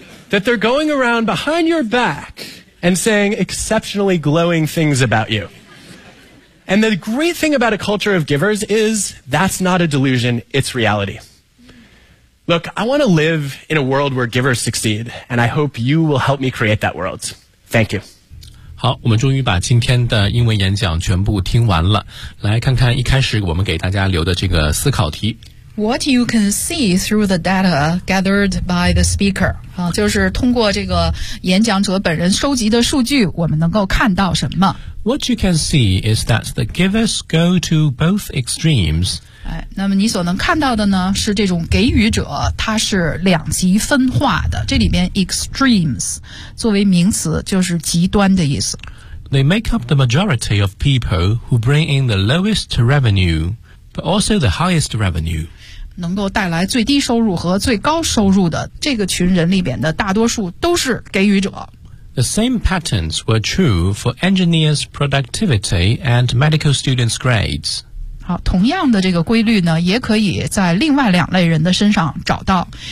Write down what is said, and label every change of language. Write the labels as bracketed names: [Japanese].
[English] That they're going around behind your back and saying exceptionally glowing things about you. And the great thing about a culture of givers is that's not a delusion, it's reality. Look, I want to live in a world where givers succeed, and I hope you will help me create that world. Thank you. [Chinese] 好，我们终于把今天的英文演讲全部听完了。来看看一开始我们给大家留的这个思考题。 [English] What you can see through the data gathered by the speaker. [Chinese] 就是通过这个演讲者本人收集的数据，我们能够看到什么。 [English] What you can see is that the givers go to both extremes. [Chinese] 那么你所能看到的呢是这种给予者它是两极分化的这里边 extremes 作为名词就是极端的意思 [English] They make up the majority of people who bring in the lowest revenue but also the highest revenue [Chinese] 能够带来最低收入和最高收入的这个群人里边的大多数都是给予者 [English] The same patterns were true for engineers' productivity and medical students' grades [Chinese] 好同样的这个规律呢也可以在另外两类人的身上找到。